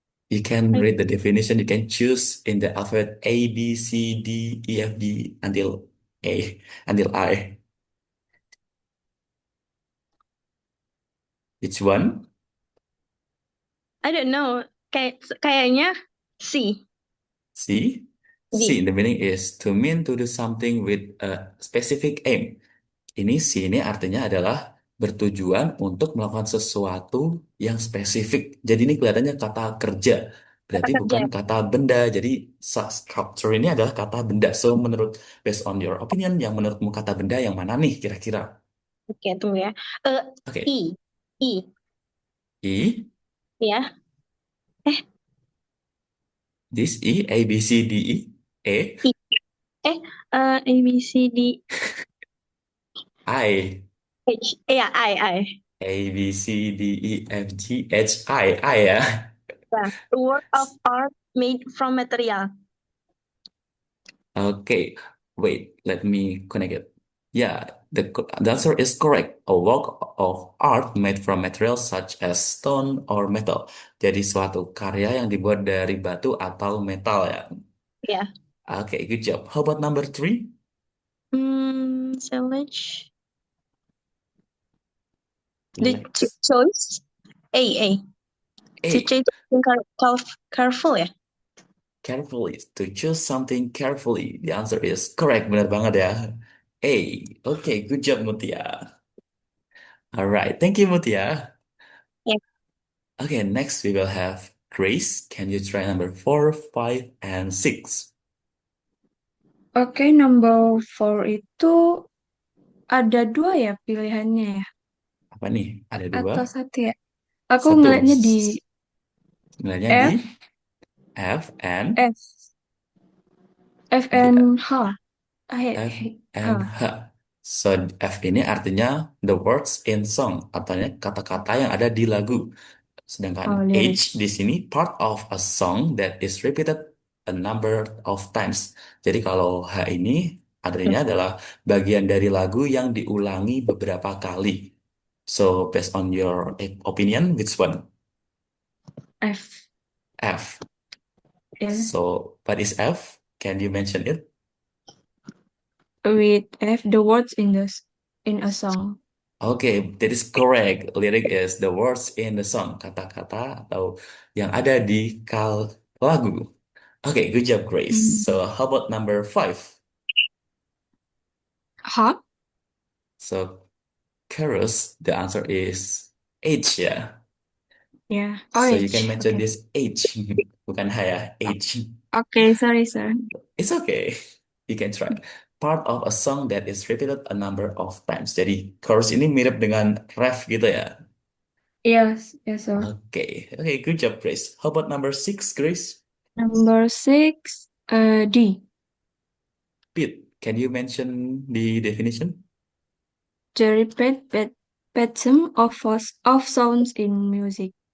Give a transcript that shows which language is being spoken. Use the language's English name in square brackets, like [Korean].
[English] You can read the definition. You can choose in the alphabet A, B, C, D, E, F, G until A, until I. Which one? I don't know. [Indonesian] Kayaknya [English] C. C. C in D. the meaning is to mean to do something with a specific aim. [Indonesian] Ini C ini artinya adalah bertujuan untuk melakukan sesuatu yang spesifik. Jadi ini kelihatannya kata kerja. Kata Berarti kerja. bukan kata benda. Jadi structure ini adalah kata benda. [English] So based on your opinion, [Indonesian] yang menurutmu kata benda yang mana nih kira-kira? Oke, tunggu ya. Oke. [English] I. I. I. [Indonesian] Ya. [English] This E, A, B, C, D, E. E. I. A, B, C, D, I. H. Ya, I. A, B, C, D, E, F, G, H, I ya. Yeah. A work of art made from material. Okay, wait, let me connect it. Yeah, the answer is correct. A work of art made from materials such as stone or metal. [Indonesian] Jadi suatu karya yang dibuat dari batu atau metal ya. [English] Yeah. Okay, good job. How about number three? So let's the Let's choice A. To A. choose something careful ya. Carefully. To choose something carefully. The answer is correct. [Indonesian] Benar banget ya. [English] A. Okay, good job Mutia. Alright, thank you Mutia. Yeah. Okay, next we will have Grace. Can you try number 4, 5, and 6? [Indonesian] Oke, number 4 itu ada 2 ya pilihannya ya? Apa nih? Ada dua. Atau 1 ya? Aku Satu. ngeliatnya di Sebenarnya di [English] F, F and F, F [Indonesian] di [English] and H. F and H. [Indonesian] H. So F ini artinya [English] the words in song, [Indonesian] artinya kata-kata yang ada di lagu. Sedangkan Oh, [English] H [Indonesian] di sini [English] part of a song that is repeated a number of times. [Indonesian] Jadi kalau H ini artinya adalah bagian dari lagu yang diulangi beberapa kali. [English] So based on your opinion, which one? F. F. Ya. So what is F? Can you mention it? With F, the words in a song. Okay, that is correct. Lyric is the words in the song, [Indonesian] kata-kata atau yang ada di lagu. [English] Okay, good job, Grace. Hmm. So how about number 5? H? So chorus, the answer is H ya. [Indonesian] Ya. [English] So you can OH. mention Oke. this H, [Indonesian] bukan H ya, [English] H. Oke, sorry, sir. It's okay. You can try. Part of a song that is repeated a number of times. [Indonesian] Jadi chorus ini mirip dengan ref gitu ya. [English] Yes, yes, sir. Okay, okay, good job, Grace. How about number 6, Grace? Number 6, D. Pete, can you mention the definition? The pattern of sounds in music.